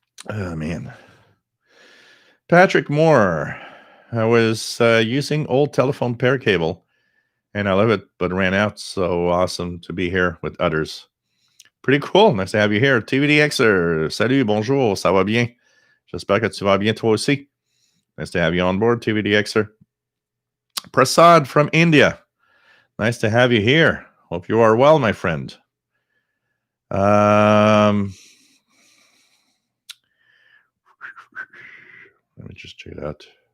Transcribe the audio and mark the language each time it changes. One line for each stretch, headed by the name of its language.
English: Oh, man. Patrick Moore. I was using old telephone pair cable, and I love it, but ran out. So awesome to be here with others. Pretty cool. Nice to have you here. TVDXer.
French: Salut, bonjour, ça va bien? J'espère que tu vas bien toi aussi.
English: Nice to have you on board, TVDXer. Prasad from India. Nice to have you here. Hope you are well, my friend. Let me just check it out.